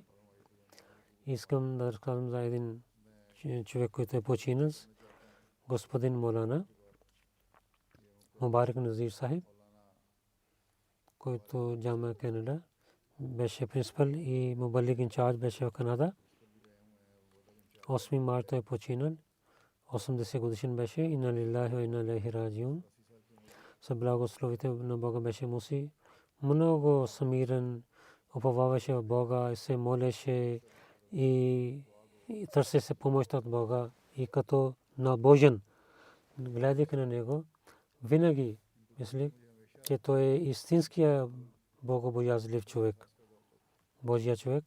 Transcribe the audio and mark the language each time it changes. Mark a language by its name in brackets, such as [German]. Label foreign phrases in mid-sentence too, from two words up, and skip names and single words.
[Bulgarian] Искам да разказвам за един човек, който е починал, господин Молана Мубарак Назир Сахиб, който Джама Канада беше принципал и мубалик инчарж беше в Канада. 8 марта е починал, 80 годишен беше. [Arabic] إنا لله وإنا إليه راجعون. [Bulgarian] С благословите на Бога беше муси. Много смирен, уповаваше в Бога и се молеше и търсеше помощ от Бога. И като набожен, гледайки на него, винаги мисли, че той е истинския богобоязлив човек, Божия човек.